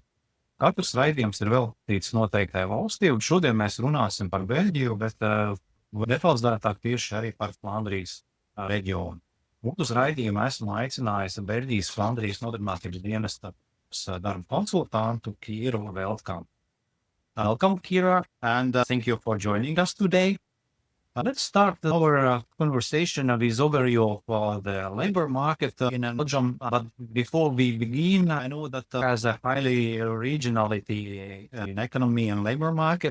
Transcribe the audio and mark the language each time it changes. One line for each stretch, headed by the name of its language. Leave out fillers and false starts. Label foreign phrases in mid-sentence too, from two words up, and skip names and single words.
Latvian: Katrs raidījums ir veltīts noteiktai valstī, un šodien mēs runāsim par Beļģiju, bet detalizētāk tieši arī par Flandrijas reģionu. Un uz raidījumu esmu aicinājis Beļģijas Flandrijas nodarbinātības dienesta darba konsultantu Kīru Veldkampu.
English: Welcome, Kīra, and thank you for joining us today. Let's start our conversation with overview of the labor market in Belgium. But before we begin, I know that there's a highly regionality in economy and labor market.